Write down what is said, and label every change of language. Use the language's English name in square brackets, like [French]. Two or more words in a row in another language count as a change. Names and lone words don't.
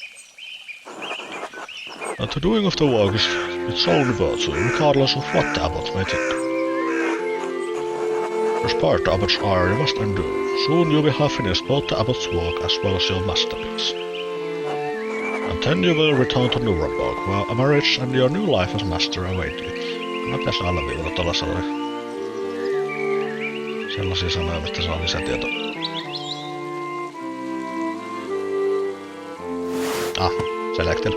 [English] And the doing of the work is its only virtue, regardless of what the abbot may think. Despite the abbot's ire, you must endure. Soon you will have finished both the abbot's work as well as your masterpiece. And then you will return to Nuremberg, where a marriage and your new life as master await you. [Finnish] Mä pitäisi alleviivata tuollaisella sellaisia sanoja, mistä saa lisätietoa. [English] Selected.